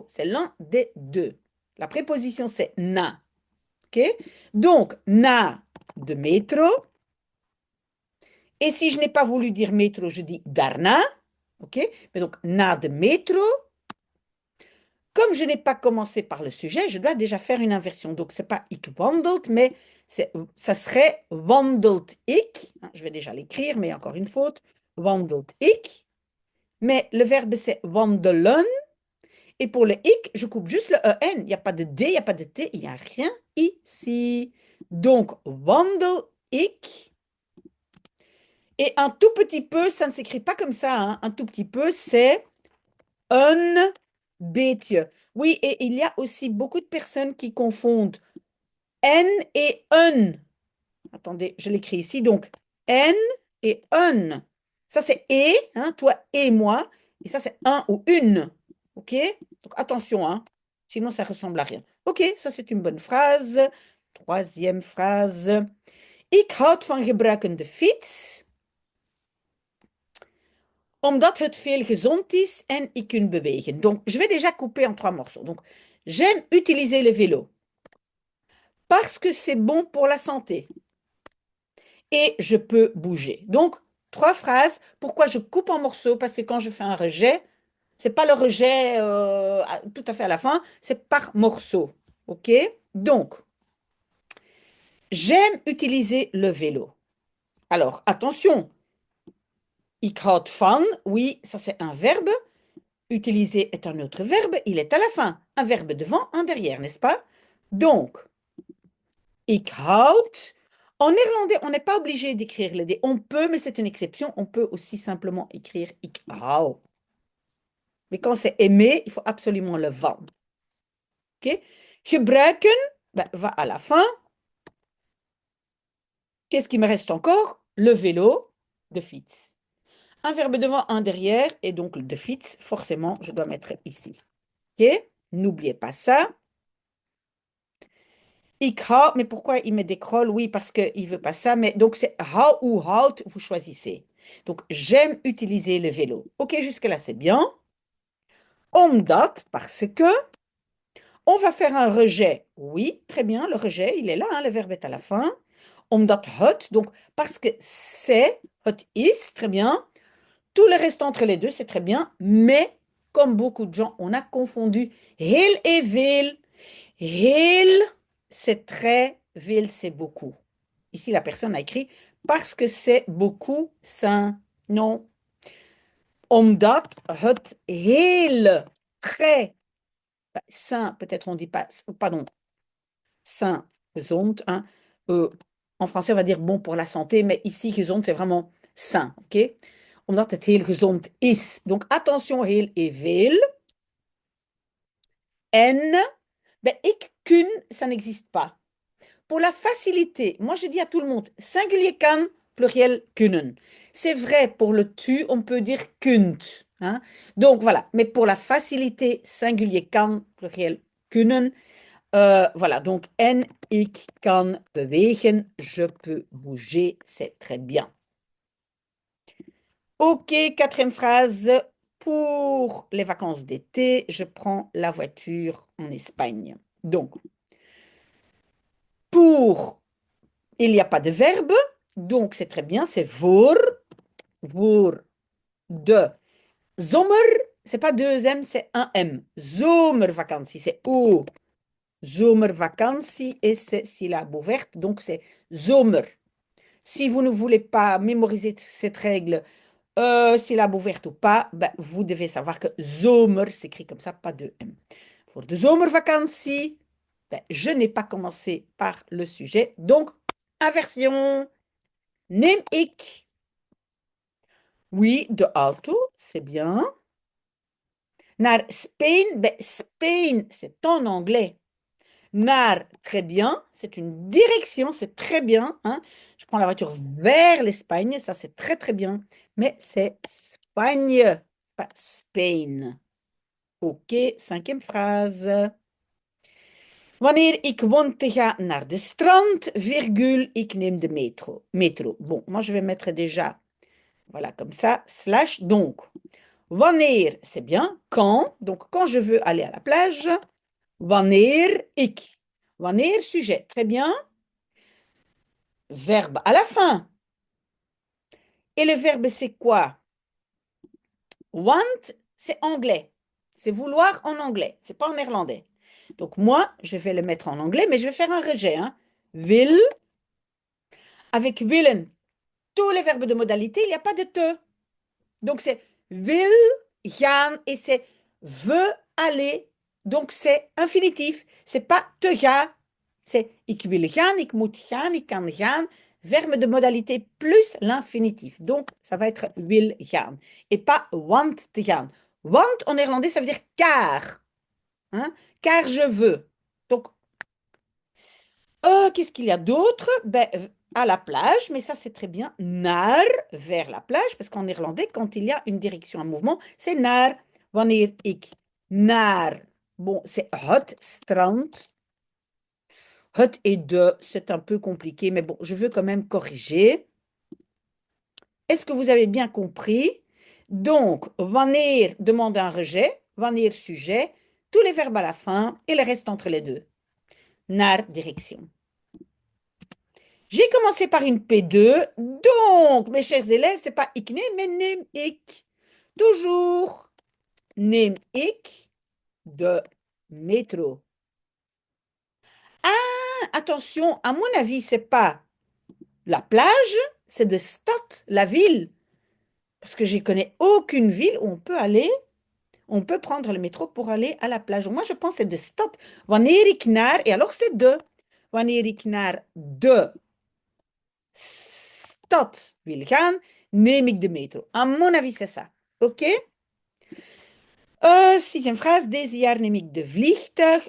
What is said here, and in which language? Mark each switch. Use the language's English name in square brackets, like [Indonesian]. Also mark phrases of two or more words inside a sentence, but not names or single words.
[French] C'est l'un des deux. La préposition, c'est na. OK? [Dutch] Donc, na de métro. [French] Et si je n'ai pas voulu dire métro, je dis daarna. OK? Mais donc, [Dutch] na de métro. [French] Comme je n'ai pas commencé par le sujet, je dois déjà faire une inversion. Donc, ce n'est pas [Dutch] ik wandelt, [French] mais ça serait [Dutch] wandelt ik. [French] Je vais déjà l'écrire, mais encore une faute. [Dutch] Wandelt ik. [French] Mais le verbe, c'est wandelen. Et pour le ik, je coupe juste le en. Il n'y a pas de d, il n'y a pas de t, il n'y a rien ici. Donc, [Dutch] wandel ik. [French] Et un tout petit peu, ça ne s'écrit pas comme ça. Un tout petit peu, c'est un beetje. Oui, et il y a aussi beaucoup de personnes qui confondent N et un. Attendez, je l'écris ici. Donc, N et un. Ça, c'est et, toi et moi. Et ça, c'est un ou une. OK? Donc, attention, sinon ça ressemble à rien. OK, ça, c'est une bonne phrase. Troisième phrase. [Dutch] Ik houd van gebruiken de fiets, omdat het veel gezond is en ik kan bewegen. [French] Donc, je vais déjà couper en trois morceaux. Donc, j'aime utiliser le vélo parce que c'est bon pour la santé et je peux bouger. Donc, trois phrases. Pourquoi je coupe en morceaux? Parce que quand je fais un rejet, c'est pas le rejet tout à fait à la fin, c'est par morceaux. OK? Donc, j'aime utiliser le vélo. Alors, attention, [Dutch] ik houd van, [French] oui, ça c'est un verbe. Utiliser est un autre verbe, il est à la fin. Un verbe devant, un derrière, n'est-ce pas? Donc, [Dutch] ik houd [French] En néerlandais, on n'est pas obligé d'écrire le D. On peut, mais c'est une exception. On peut aussi simplement écrire [Dutch] ik hou. [French] Mais quand c'est aimer, il faut absolument le van. OK? Gebruiken, ben, va à la fin. Qu'est-ce qui me reste encore? Le vélo [Dutch] de fiets. [French] Un verbe devant, un derrière, et donc le [Dutch] de fiets, [French] forcément, je dois mettre ici. OK? N'oubliez pas ça. [Dutch] Ik hou, [French] mais pourquoi il met des crolles? Oui, parce qu'il ne veut pas ça. Mais donc, c'est hou ou hout, vous choisissez. Donc, j'aime utiliser le vélo. OK, jusque-là, c'est bien. Omdat, parce que on va faire un rejet. Oui, très bien, le rejet, il est là, hein, le verbe est à la fin. [Dutch] Omdat het, [French] donc parce que c'est, [Dutch] het is, [French] très bien. Tout le reste entre les deux, c'est très bien. Mais, comme beaucoup de gens, on a confondu heel et veel. Heel, c'est très, veel, c'est beaucoup. Ici, la personne a écrit parce que c'est beaucoup sain. Non. [Dutch] Omdat het heel, [French] très sain, peut-être on dit pas, pardon, sain, gezond, hein. En français, on va dire bon pour la santé, mais ici, gezond, c'est vraiment sain, ok? [Dutch] Omdat het heel gezond is. [French] Donc, attention, [Dutch] heel et veel. En, ben, ik kun, [French] ça n'existe pas. Pour la facilité, moi je dis à tout le monde, singulier kan, pluriel kunnen. C'est vrai, pour le tu, on peut dire kunt, hein. Donc voilà, mais pour la facilité, singulier kan, pluriel kunnen. Voilà, donc en, [Dutch] ik kan bewegen, [French] je peux bouger, c'est très bien. Ok, quatrième phrase. Pour les vacances d'été, je prends la voiture en Espagne. Donc, pour, il n'y a pas de verbe, donc c'est très bien, c'est [Dutch] voor de zomer, [French] c'est pas deux M, c'est un M. Zomervakantie, c'est O. Zomervakantie et c'est syllabe ouverte, donc c'est zomer. Si vous ne voulez pas mémoriser cette règle, syllabe ouverte ou pas, ben, vous devez savoir que zomer s'écrit comme ça, pas de M. Pour [Dutch] de zomervakantie, [French] ben, je n'ai pas commencé par le sujet, donc inversion. [Dutch] Neem ik. [French] Oui, [Dutch] de auto, [French] c'est bien. [Dutch] Naar Spain, [French] ben, Spain, c'est en anglais. Naar, très bien, c'est une direction, c'est très bien, hein. Je prends la voiture vers l'Espagne, ça c'est très très bien. Mais c'est Espagne, pas Spain. Ok, cinquième phrase. [Dutch] Wanneer ik want te gaan naar de strand, virgule, ik neem de metro. [French] Métro. Bon, moi je vais mettre déjà, voilà, comme ça, slash, donc. Wanneer, c'est bien. Quand, donc quand je veux aller à la plage. [Dutch] Wanneer ik. Wanneer, [French] sujet. Très bien. Verbe à la fin. Et le verbe, c'est quoi? Want, c'est anglais. C'est vouloir en anglais. C'est pas en néerlandais. Donc moi, je vais le mettre en anglais, mais je vais faire un rejet, hein. Will. Avec willen, tous les verbes de modalité, il n'y a pas de te. Donc c'est [Dutch] will gaan [French] et c'est veut aller. Donc c'est infinitif. C'est pas [Dutch] te gaan. C'est ik wil gaan, ik moet gaan, ik kan gaan. [French] Verbe de modalité plus l'infinitif. Donc ça va être [Dutch] wil gaan. [French] Et pas [Dutch] want te gaan. [French] Want en néerlandais, ça veut dire car. Hein? Car je veux. Donc, qu'est-ce qu'il y a d'autre? Ben, à la plage, mais ça c'est très bien. Naar, vers la plage, parce qu'en néerlandais, quand il y a une direction, un mouvement, c'est naar. [Dutch] Wanneer ik naar, [French] bon, c'est [Dutch] het strand. [French] Het et de, c'est un peu compliqué, mais bon, je veux quand même corriger. Est-ce que vous avez bien compris? Donc, wanneer demande un rejet, wanneer sujet, tous les verbes à la fin et le reste entre les deux. Naar, direction. J'ai commencé par une P2, donc, mes chers élèves, c'est pas [Dutch] ik neem, [French] mais [Dutch] neem ik. Toujours, neem ik de métro. [French] Ah, attention, à mon avis, c'est pas la plage, c'est [Dutch] de stad, [French] la ville. Parce que je ne connais aucune ville où on peut aller, on peut prendre le métro pour aller à la plage. Moi, je pense que c'est [Dutch] de stad. Wanneer ik naar, [French] et alors c'est de. [Dutch] Wanneer ik naar de stad wil gaan, neem ik de metro. [French] À mon avis, c'est ça. OK? Sixième phrase, [Dutch] deze jaar neem ik de vliegtuig.